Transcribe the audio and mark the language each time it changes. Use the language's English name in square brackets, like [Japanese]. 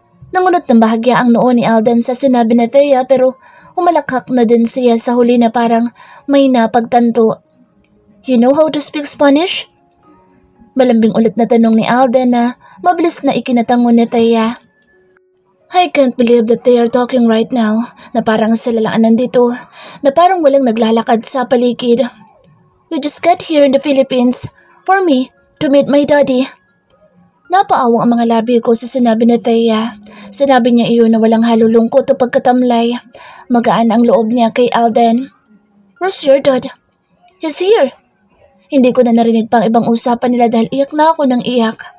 [Filipino] Nangunot ng bahagya ang noo ni Alden sa sinabi ni Thea pero humalakhak na din siya sa huli na parang may napagtanto. [English] You know how to speak Spanish? [Filipino] Malambing ulit na tanong ni Alden na mabilis na ikinatango ni Thea. [English] I can't believe that they are talking right now, [Filipino] na parang sila lang nandito, na parang walang naglalakad sa paligid. [English] We just got here in the Philippines for me to meet my daddy. [Filipino] Napaawang ang mga labi ko sa sinabi ni Thea. Sinabi niya iyon na walang halulungkot o pagkatamlay. Magaan ang loob niya kay Alden. [English] Where's your dad? He's here. [Filipino] Hindi ko na narinig pang ibang usapan nila dahil iyak na ako ng iyak.